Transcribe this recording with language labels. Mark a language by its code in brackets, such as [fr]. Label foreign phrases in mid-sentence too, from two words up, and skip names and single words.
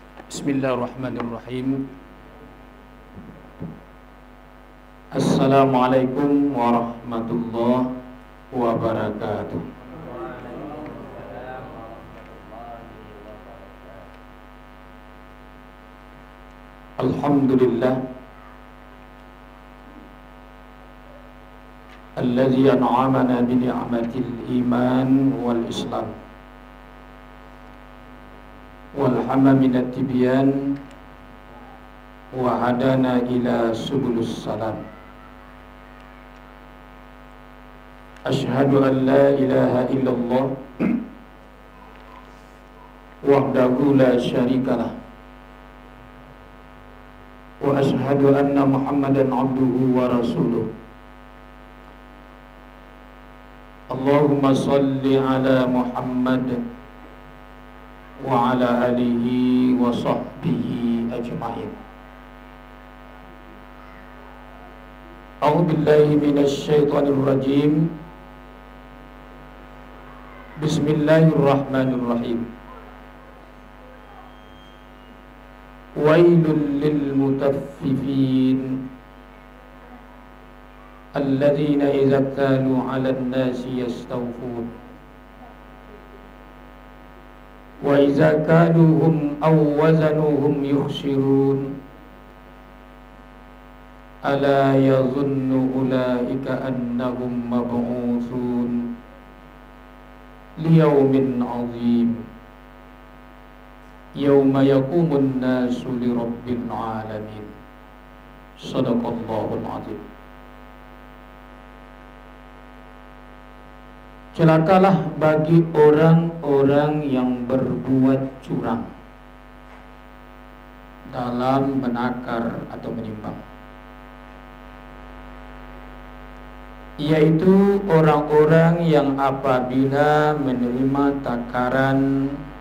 [ar] بسم الله الرحمن الرحيم. السلام عليكم ورحمة الله وبركاته. الحمد لله الذي أنعمنا بنعمة الإيمان والإسلام والهما من التبيان وهدانا إلى سبل السلام. أشهد أن لا إله إلا الله وحده لا شريك له وأشهد أن محمدا عبده ورسوله. اللهم صل على محمد وعلى آله وصحبه أجمعين. أعوذ بالله من الشيطان الرجيم. بسم الله الرحمن الرحيم. ويل للمطففين الذين إذا اكتالوا على الناس يستوفون وإذا كالوهم أو وزنوهم يخسرون ألا يظن أولئك أنهم مبعوثون ليوم عظيم يوم يقوم الناس لرب العالمين. صدق الله العظيم. [id] Celakalah bagi orang-orang yang berbuat curang dalam menakar atau menimbang, yaitu orang-orang yang apabila menerima takaran